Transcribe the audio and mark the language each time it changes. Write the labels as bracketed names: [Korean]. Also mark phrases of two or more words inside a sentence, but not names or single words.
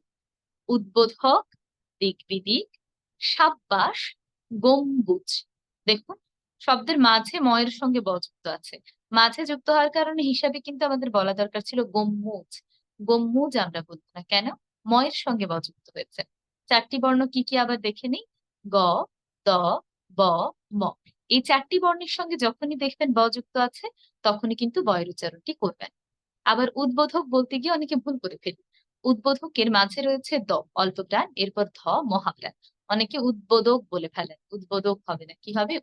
[Bangla] উদ্বোধক, দিগ্বিদিক, সাব্বাস, গম্বুজ। দেখুন শব্দের মাঝে ম এর সঙ্গে ব যুক্ত আছে, মাঝে যুক্ত হওয়ার কারণে হিসাবে কিন্তু আমাদের বলা দরকার ছিল গম্বুজ, গম্বুজ আমরা বলবো না, কেন? ম এর সঙ্গে ব যুক্ত হয়েছে। চারটি বর্ণ কি কি আবার দেখে নিই, গ, দ, ব, ম। এই চারটি বর্ণের সঙ্গে যখনই দেখবেন ব যুক্ত আছে তখনই কিন্তু বয়ের উচ্চারণটি করবেন। আবার উদ্বোধক বলতে গিয়ে অনেকে ভুল করে ফেলি, উদ্বোধকের মাঝে রয়েছে দ অল্প প্রাণ, এরপর ধ মহাপ্রাণ। অনেকে উদ্বোধক বলে ফেলেন, উদ্বোধক হবে না, কি হবে?